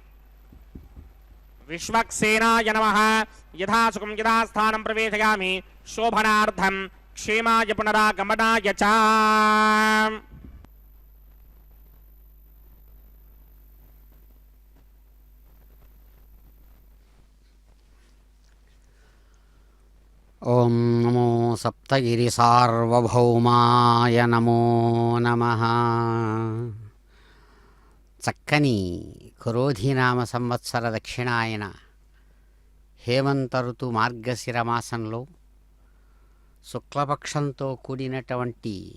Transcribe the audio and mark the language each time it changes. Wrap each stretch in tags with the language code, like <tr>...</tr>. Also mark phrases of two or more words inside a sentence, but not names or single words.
<sa>विश्वक्सेनाय नमः यथा सुखं यथा स्थानं प्रवेशयामि शोभनार्थं क्षेमाय पुनरागमनाय च ఓం నమో సప్తగిరి సార్వభౌమాయ నమో నమః.</sa> <te>చక్కని క్రోధినామ సంవత్సర దక్షిణాయన హేమంత ఋతు మార్గశిర మాసంలో శుక్లపక్షంతో కూడినటువంటి</te>